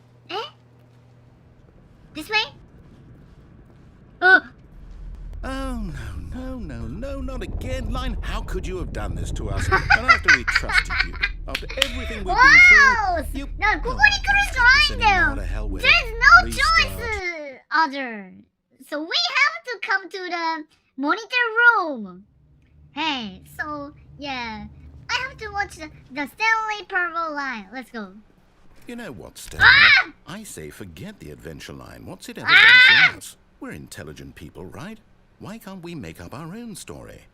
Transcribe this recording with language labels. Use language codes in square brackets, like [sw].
[en] Eh? This way? Oh, Oh, no, not again. Line, how could you have done this to us? And after we trusted you, after everything we've been wow! through, you... [ja] ここに来るしかないんだよ。 [en] There's no choice other. So we have to come to the monitor room. Hey, so yeah, I have to watch the Stanley Parable line. Let's go. You know what, Stanley? I say forget the adventure line. What's it ever done for us? We're intelligent people, right? Why can't we make up our own story?